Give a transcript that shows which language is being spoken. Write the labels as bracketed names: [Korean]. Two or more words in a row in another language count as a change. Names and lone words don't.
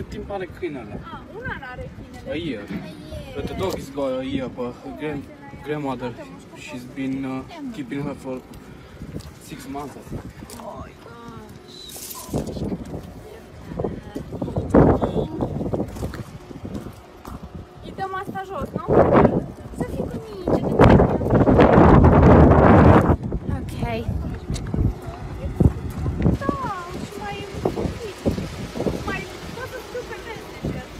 [Romanian] are câinele. Una n-are câinele. [English] A year. But the dog is got a year, but her grandmother, she's been keeping her for 6 months, I think. Oh my gosh. [Romanian] Îi dăm asta jos, nu? Să fii cu mine. Ok. Da, și mai pot să scriu pe Messenger, nu?